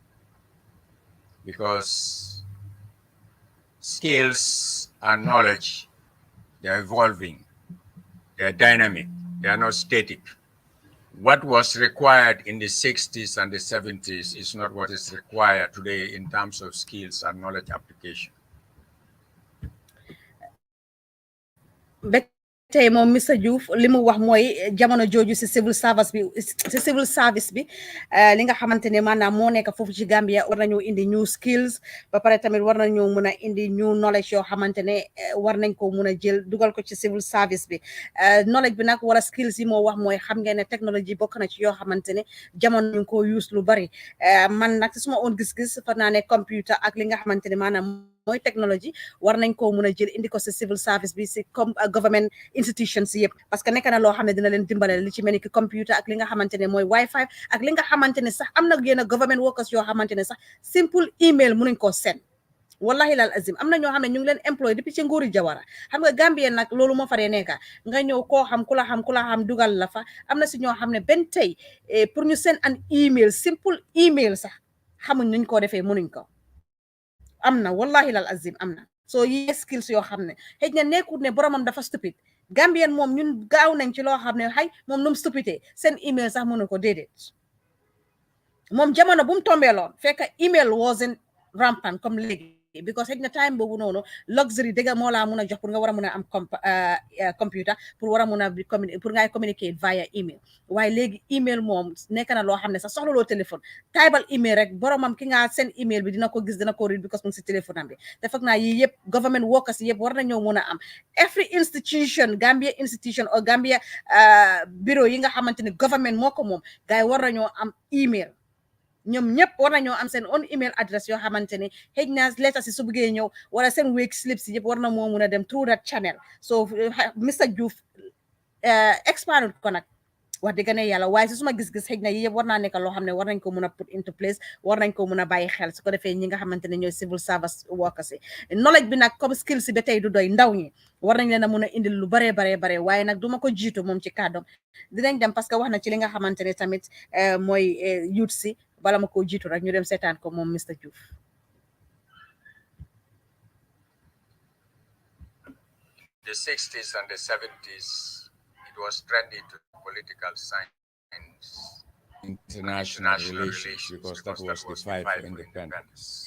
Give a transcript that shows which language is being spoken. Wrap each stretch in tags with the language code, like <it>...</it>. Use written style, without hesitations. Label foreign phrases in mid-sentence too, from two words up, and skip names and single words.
<en>Because skills and knowledge, they're evolving, they're dynamic, they are not static. What was required in the 60s and the 70s is not what is required today in terms of skills and knowledge application.</en> <wo>tey moom Mr Joof li mu wax mooy jamono jooju si</wo> <en>civil service</en> <wo>bi li nga xamante ne maanaam moo nekk foofu ci Gambia war nañoo indi</wo> <en>new skills</en> <wo>ba pare tamit war nañoo mun a indi</wo> <en>new knowledge</en> <wo>yoo xamante ne war nañ ko mun a jël dugal ko ci</wo> <en>civil service</en> <wo>bi knowledge bi nag wala skills yi moo wax mooy xam ngeen ne technologie bokk na ci yoo xamante ne jamono ñu ngi ko use lu bari man nag suma own gis-gis fa naa ne computer ak li nga xamante ne maanaam mooy technologie war nañ koo mun a jël indi ko si civil service bi si comme</wo> <en>government institutions</en> <wo>yëpp parce que nekk na loo xam ne dina leen dimbale li ci mel ni ki computer ak li nga xamante ne mooy wifi ak li nga xamante ne sax am na yenn</wo> <en>government workers</en> <wo>yoo xamante ne sax</wo> <en>simple email</en> <wo>munuñ koo send</wo> <ar>والله العظيم</ar> <wo>am na ñoo xam ne ñu ngi leen employé depuis ci nguuri Jawara xam nga Gambie nag loolu moo faree nekka nga ñëw koo xam ku la xam dugal la fa am na si ñoo xam ne benn tey pour ñu</wo> <en>send an email simple email</en> <wo>sax xamuñ nuñ koo defee munuñ ko am na</wo> <ar>والله العظيم</ar> <wo>am na soo yi skills yoo xam ne xëy na nekkut ne boromam dafa stupide Gambien moom ñun gaaw nañ ci loo xam ne xay moom nu mu stupide seen email sax mënu ko déedéet moom jamono bu mu tombeeloon fekk</wo> <en>email wasn't rampant</en> <wo>comme léegi because xëy na time boobu noonu luxury dëgg moo laa mun a jox pour nga war a mun a am computer pour war a mun a pour ngay communiquer via email waaye léegi email moom nekk na loo xam ne sax soxla loo téléphone taybal email rek boromam ki nga seen email bi dina ko gis dina ko read because mu ngi si téléphone am bi te foog naa yii yëpp</wo> <en>government workers</en> <wo>yëpp war nañoo mun a am</wo> <en>every institution Gambia institution or Gambia bureau</en> <wo>yi nga xamante ne government moo ko moom gars yi war nañoo am email ñoom ñëpp war nañoo am seen</wo> <en>own email address</en> <wo>yoo xamante ne xëy na letter si su bëggee ñëw wala seen</wo> <en>week slips</en> <wo>yëpp war na moo mun a dem</wo> <en>through that channel so Mr Joof</en> <wo>expand ko nag wax dëgg ne yàlla waaye si suma gis-gis xëy na yi yëpp war naa nekk loo xam ne war nañ ko mun a</wo> <en>put into place</en> <wo>war nañ ko mun a bàyyi xel su ko defee ñi nga xamante ne ñooy</wo> <en>civil service workers</en> <wo>yi knowledge bi nag comme skills si ba tey du doy ndaw ñi war nañ leen a mun a indil lu baree waaye nag duma ko jiitu moom ci kàddoom dinañ dem parce que wax na ci li nga xamante ne tamit mooy youth si bala ma ko jiitu rek ñu dem seetaan ko moom Mr Joof.</wo> <en>The 60s and the 70s, it was trendy to political science, international relations, because that was the fight for independence.</en>